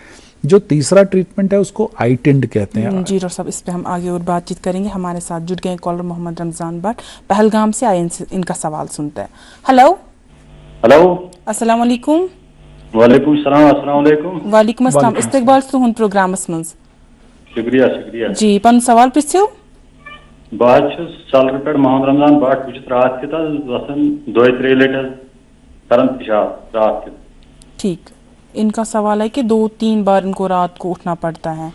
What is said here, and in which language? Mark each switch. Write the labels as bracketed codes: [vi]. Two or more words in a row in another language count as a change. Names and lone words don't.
[hi] जो तीसरा ट्रीटमेंट है उसको आइटिंड कहते हैं। जी डॉक्टर साहब, इस पे हम आगे और बातचीत करेंगे। हमारे साथ जुड़ गए कॉलर मोहम्मद रमजान भट्ट पहलगाम से आए, इनका सवाल सुनते हैं। हेलो [ar] السلام عليكم. وعليكم سلام۔ السلام عليكم. وعليكم السلام. [ks] इस्तकबाल तुहन प्रोग्रामस मंज। [hi] शुक्रिया शुक्रिया [ks] जी पन सवाल प्रिस्यो। बात सालर पे मोहम्मद रमजान भट्ट बस रात के वसन 2-3 लीटर करन पेशाब रात के। [hi] ठीक, इनका सवाल है कि 2-3 बार इनको रात को उठना पड़ता है।